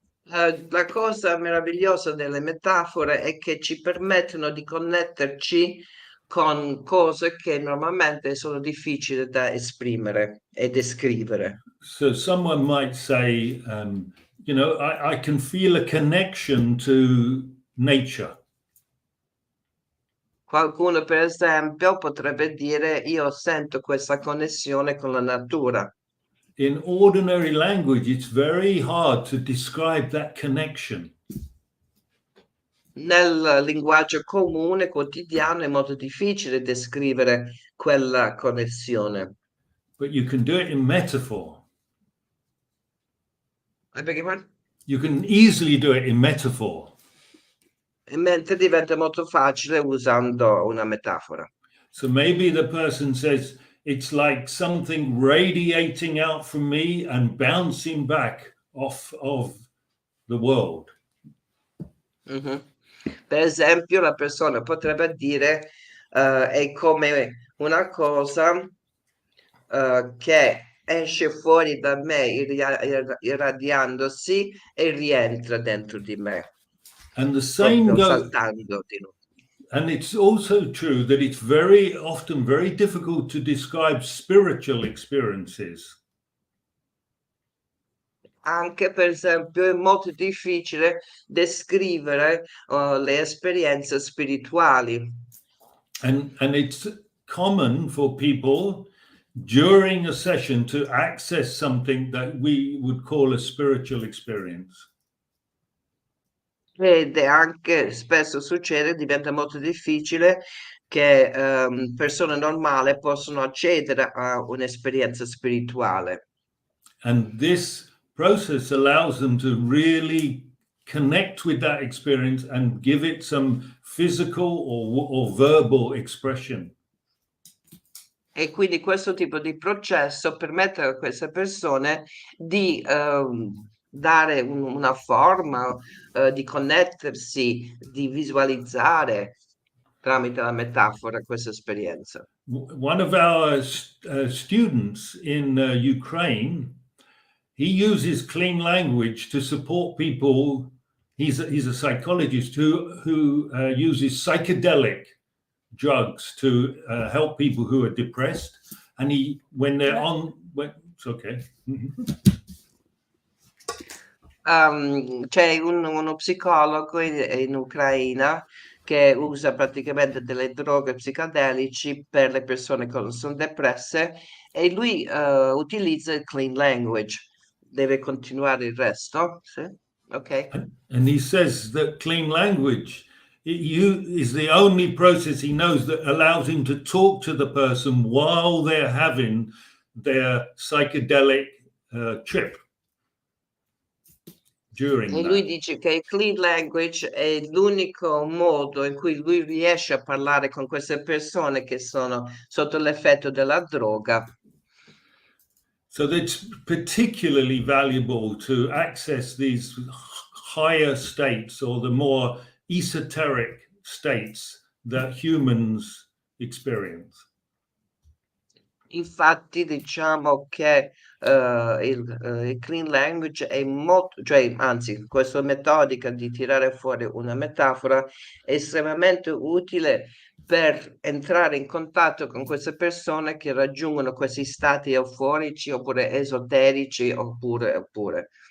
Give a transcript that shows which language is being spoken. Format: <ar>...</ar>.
<it>La cosa meravigliosa delle metafore è che ci permettono di connetterci con cose che normalmente sono difficili da esprimere e descrivere.</it> <en>So someone might say, I can feel a connection to nature.</en> <it>Qualcuno, per esempio, potrebbe dire: io sento questa connessione con la natura.</it> <en>In ordinary language, it's very hard to describe that connection.</en> <it>Nel linguaggio comune, quotidiano, è molto difficile descrivere quella connessione.</it> <en>But you can do it in metaphor. You can easily do it in metaphor.</en> <it>Mentre diventa molto facile usando una metafora.</it> <en>So maybe the person says, it's like something radiating out from me and bouncing back off of the world.</en> <it>Per esempio, la persona potrebbe dire è come una cosa che esce fuori da me irradiandosi e rientra dentro di me.</it> <en>And the same goes.</en> <it>Saltando di nuovo.</it> <en>And it's also true that it's very often very difficult to describe spiritual experiences.</en> <it>Anche, per esempio, è molto difficile descrivere le esperienze spirituali.</it> <en>And it's common for people during a session to access something that we would call a spiritual experience.</en> <it>Ed è anche, spesso succede, diventa molto difficile che persone normali possono accedere a un'esperienza spirituale.</it> <en>And this process allows them to really connect with that experience and give it some physical or verbal expression.</en> <it>E quindi questo tipo di processo permette a queste persone di dare una forma, di connettersi, di visualizzare tramite la metafora questa esperienza.</it> <en>One of our students in Ukraine, he uses clean language to support people. He's a psychologist who uses psychedelic drugs to help people who are depressed, and it's okay.</en> <it>C'è uno psicologo in Ucraina che usa praticamente delle droghe psicodelici per le persone che sono depresse e lui utilizza il clean language. Deve continuare il resto? Sì? Ok.</it> <en>And he says that clean language is the only process he knows that allows him to talk to the person while they're having their psychedelic trip.</en> <it>E lui dice che il clean language è l'unico modo in cui lui riesce a parlare con queste persone che sono sotto l'effetto della droga.</it> <en>So that's particularly valuable to access these higher states or the more esoteric states that humans experience.</en> <it>Infatti diciamo che il clean language è molto, cioè anzi, questa metodica di tirare fuori una metafora è estremamente utile per entrare in contatto con queste persone che raggiungono questi stati euforici oppure esoterici oppure.</it>